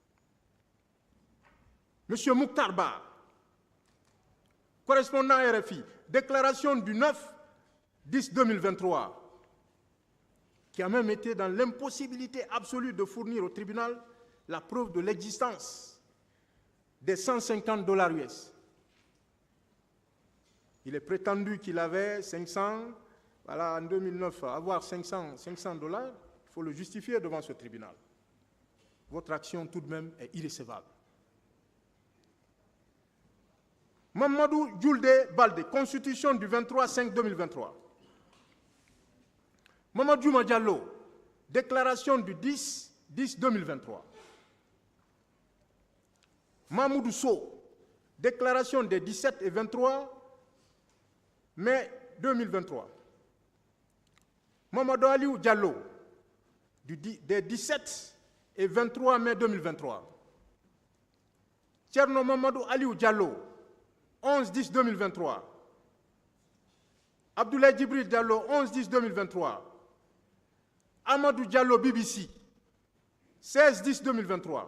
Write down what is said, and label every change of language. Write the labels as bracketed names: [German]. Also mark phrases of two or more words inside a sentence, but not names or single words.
[French] Monsieur Mouktar Ba, correspondant à RFI, déclaration du 9/10/2023, qui a même été dans l'impossibilité absolue de fournir au tribunal la preuve de l'existence des $150 US. Il est prétendu qu'il avait 500, voilà, en 2009, avoir $500, il faut le justifier devant ce tribunal. Votre action, tout de même, est irrécevable. Mamadou Djoulde Baldé, constitution du 23/5/2023. Mamadou Djouma Diallo, déclaration du 10/10/2023. Mahmoudou Sow, déclaration des 17 et 23 mai 2023. Mamadou Aliou Diallo, des 17 et 23 mai 2023. Thierno Mamadou Aliou Diallo, 11/10/2023. Abdoulaye Djibril Diallo, 11/10/2023. Amadou Diallo BBC, 16/10/2023.